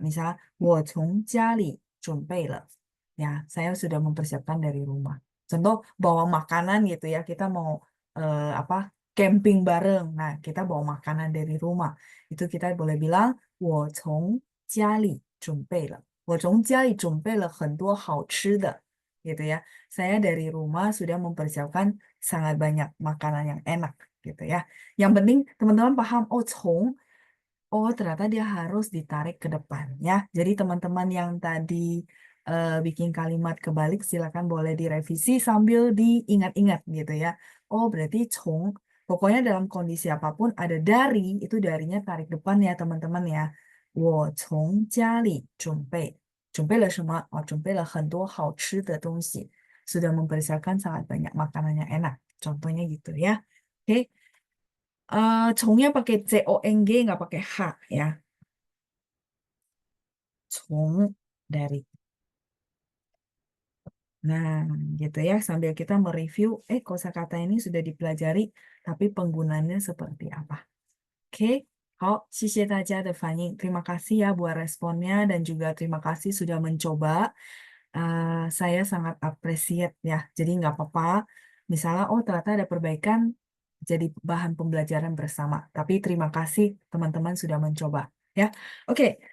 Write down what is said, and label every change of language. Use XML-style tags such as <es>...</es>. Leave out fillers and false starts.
<id>Misal,</id> <zh>我从家里准备了.</zh> <id>Ya, saya sudah mempersiapkan dari rumah. Contoh, bawa makanan gitu ya. Kita mau apa camping bareng. Nah, kita bawa makanan dari rumah. Itu kita boleh bilang,</id> <zh>我从家里准备了. 我从家里准备了很多好吃的.</zh> <id>Gitu ya. Saya dari rumah sudah mempersiapkan sangat banyak makanan yang enak gitu ya. Yang penting teman-teman paham, oh, oh, ternyata dia harus ditarik ke depan ya. Jadi teman-teman yang tadi bikin kalimat kebalik silakan boleh direvisi sambil diingat-ingat gitu ya. Oh, berarti cong. Pokoknya dalam kondisi apapun ada dari, itu darinya tarik depan ya teman-teman ya.</id> <zh>我从家里准备了什么？准备了很多好吃的东西.</zh> <id>Sudah mempersiapkan sangat banyak makanan yang enak. Contohnya gitu ya. Oke, congnya pakai cong nggak pakai h ya. Cong dari. Nah, gitu ya. Sambil kita mereview, kosakata ini sudah dipelajari, tapi penggunaannya seperti apa. Oke,</id> <zh>好，谢谢大家的反应.</zh> <id>Terima kasih ya buat responnya dan juga terima kasih sudah mencoba. Saya sangat appreciate ya. Jadi nggak apa-apa. Misalnya, oh ternyata ada perbaikan, jadi bahan pembelajaran bersama. Tapi terima kasih teman-teman sudah mencoba. Ya, oke.</id>